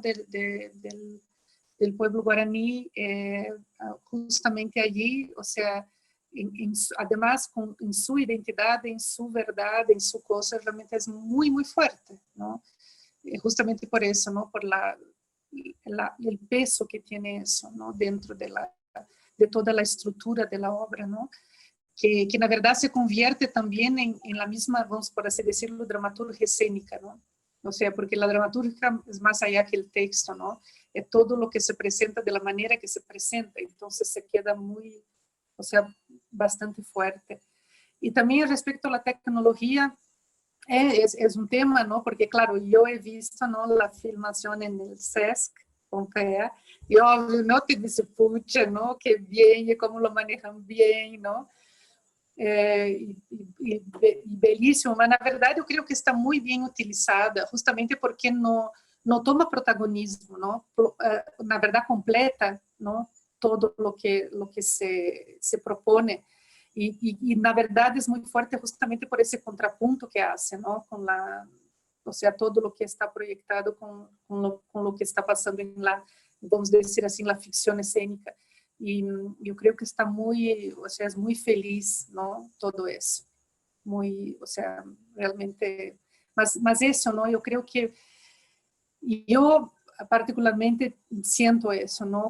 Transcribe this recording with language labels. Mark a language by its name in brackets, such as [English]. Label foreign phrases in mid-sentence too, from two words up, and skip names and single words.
[Spanish] del pueblo guaraní, justamente allí, o sea, además en su identidad, en su verdad, en su cosa, realmente es muy, muy fuerte, ¿no? Justamente por eso, ¿no? Por el peso que tiene eso, ¿no? Dentro de toda la estructura de la obra, ¿no? que [Portuguese] na verdade [Spanish] se convierte [Portuguese] também em [Spanish] la misma, vamos por así decirlo, dramaturgia escénica, ¿no? O sea, porque la dramaturgia es más allá que el texto, ¿no? Es todo lo que se presenta de la manera que se presenta, entonces se queda muy, o sea, bastante fuerte. Y también respecto a la tecnología, es un tema, ¿no? Porque claro, yo he visto, ¿no?, la filmación en el SESC, Pompeia, y obvio, ¿no?, te dice, pucha, ¿no?, qué bien, y cómo lo manejan bien, ¿no? [Portuguese] E belíssimo, mas na verdade eu creio que está muito bem utilizada, justamente porque não toma protagonismo, não? Na verdade completa, não, [Spanish] todo lo que se propone, [Portuguese] e na verdade é muito forte justamente por esse contraponto que hace, não, com [Spanish] la, o sea, todo lo que está proyectado [Portuguese] com [Spanish] lo que está [Portuguese] passando em la, vamos dizer assim, [Spanish] la ficción escénica. Y yo creo que está muy, o sea, es muy feliz, ¿no? Todo eso. Muy, o sea, realmente, más eso, ¿no? Yo creo que, yo particularmente siento eso, ¿no?